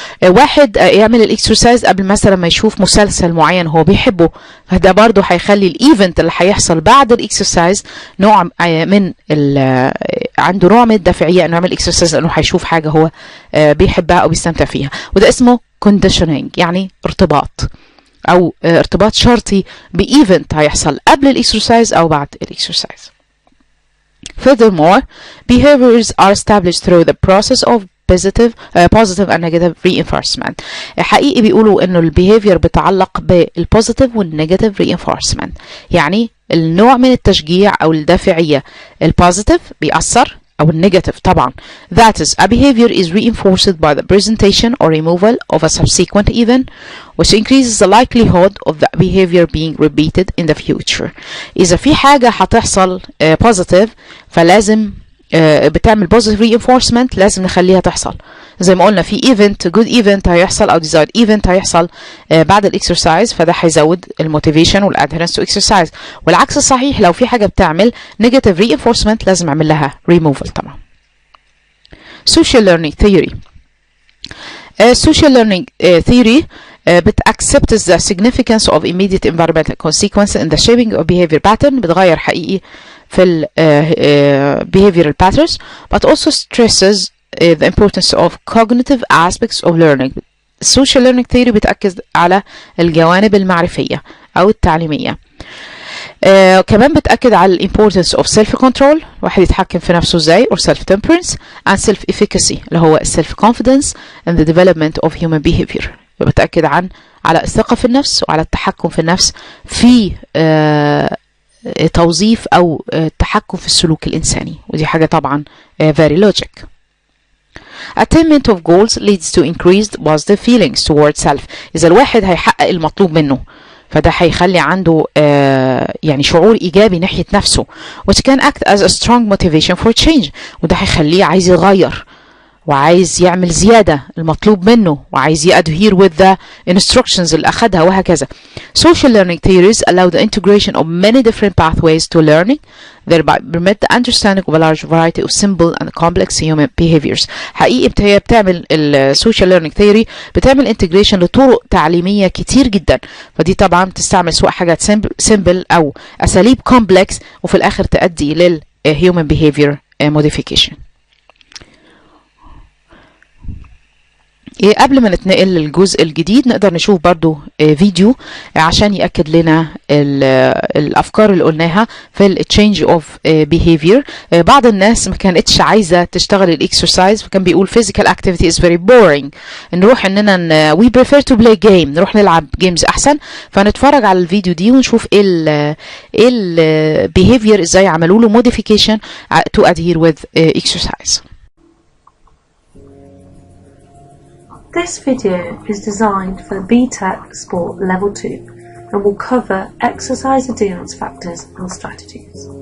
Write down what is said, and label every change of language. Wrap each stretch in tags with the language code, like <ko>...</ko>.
<ar>واحد يعمل الاكسرسايز قبل مثلا ما يشوف مسلسل معين هو بيحبه، فده برضه هيخلي الايفنت اللي هيحصل بعد الاكسرسايز نوع من عنده نوع من الدافعيه انه يعمل اكسرسايز لانه هيشوف حاجه هو بيحبها او بيستمتع فيها، وده اسمه conditioning يعني ارتباط أو ارتباط شرطي بإيفنت هيحصل قبل الإكسرسايز أو بعد الإكسرسايز.</ar> <en>Furthermore, behaviors are established through the process of positive and negative reinforcement.</en> <ar>حقيقي بيقولوا انه البيهيفير بتعلق بالبوزيتيف والنيجاتيف reinforcement. يعني النوع من التشجيع او الدافعية البوزيتيف بيأثر أو النيجاتيف طبعا.</ar> <en>That is, a behavior is reinforced by the presentation or removal of a subsequent event, which increases the likelihood of the behavior being repeated in the future.</en> <ar>إذا في حاجة هتحصل positive فلازم بتعمل positive reinforcement لازم نخليها تحصل. زي ما قلنا في event good event هيحصل أو desired event هيحصل بعد الإكسرسايز، فده هيزود الموتيفيشن وال</ar> <en>adherence to exercise.</en> <ar>والعكس الصحيح، لو في حاجة بتعمل negative reinforcement لازم أعمل لها removal طبعا.</ar> <en>Social learning theory. Social learning theory accepts the significance of immediate environmental consequences in the shaping of behavior pattern.</en> <ar>بتغير حقيقي في ال</ar> <en>behavioral patterns, but also stresses the importance of cognitive aspects of learning.</en> <ar>Social learning theory بتأكد على الجوانب المعرفية أو التعليمية. كمان بتأكد على</ar> <en>importance of self control،</en> <ar>واحد يتحكم في نفسه ازاي،</ar> <en>or self temperance and self efficacy</en> <ar>اللي هو</ar> <en>self confidence and the development of human behavior.</en> <ar>بتأكد على الثقة في النفس وعلى التحكم في النفس في توظيف أو التحكم في السلوك الإنساني، ودي حاجة طبعا</ar> <en>very logic. Attainment of goals leads to increased positive feelings towards self.</en> <ar>إذا الواحد هيحقق المطلوب منه فده هيخلي عنده يعني شعور إيجابي ناحية نفسه،</ar> <en>which can act as a strong motivation for change.</en> <ar>وده هيخليه عايز يغير وعايز يعمل زيادة المطلوب منه وعايز</ar> <en>adhere with the instructions</en> <ar>اللي أخدها وهكذا.</ar> <en>Social learning theories allow the integration of many different pathways to learning, thereby permit the understanding of a large variety of simple and complex human behaviors.</en> <ar>حقيقي هي بتعمل social learning theory بتعمل integration لطرق تعليمية كتير جدا، فدي طبعا بتستعمل سواء حاجات simple أو أساليب complex وفي الآخر تؤدي لل human behavior modification. قبل ما نتنقل للجزء الجديد نقدر نشوف برضو فيديو عشان يأكد لنا الأفكار اللي قلناها في ال change of behavior. بعض الناس ما كانتش عايزة تشتغل الاكسرسايز، فكان بيقول</ar> <en>physical activity is very boring،</en> <ar>نروح اننا</ar> <en>we prefer to play game،</en> <ar>نروح نلعب جيمز احسن. فنتفرج على الفيديو دي ونشوف ايه ال behavior ازاي عملوا له</ar> <en>modification to adhere with exercise. This video is designed for BTEC Sport Level 2 and will cover exercise adherence factors and strategies.</en>